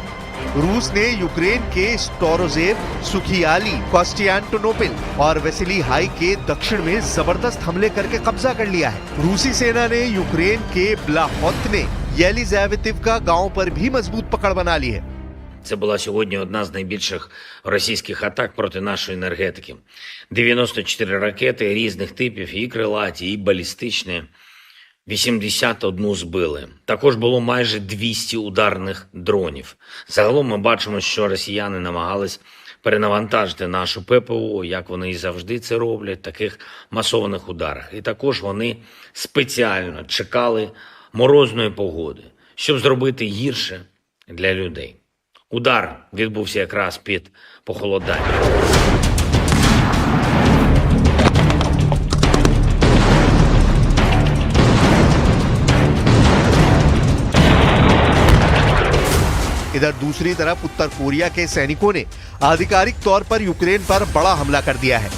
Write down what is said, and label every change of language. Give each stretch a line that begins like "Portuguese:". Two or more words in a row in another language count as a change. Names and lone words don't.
Hindi: रूस ने यूक्रेन के स्टोरोजेव, सुखियाली, कॉस्टियांटिनोपल और वेसिली हाई के दक्षिण में जबरदस्त हमले करके कब्जा कर लिया है। रूसी सेना ने यूक्रेन के ब्लाहोत्ने, येलिजावेतिवका गांव पर भी मजबूत पकड़ बना ली है।
Ukrainian: Це була сьогодні одна з найбільших російських атак проти нашої енергетики. 94 ракети різних типів, і крилаті, і балістичні. 81 збили. Також було майже 200 ударних дронів. Загалом ми бачимо, що росіяни намагались перенавантажити нашу ППО, як вони і завжди це роблять, в таких масованих ударах. І також вони спеціально чекали морозної погоди, щоб зробити гірше для людей. Удар відбувся якраз під похолодання.
Hindi: इधर दूसरी तरफ उत्तर कोरिया के सैनिकों ने आधिकारिक तौर पर यूक्रेन पर बड़ा हमला कर दिया है।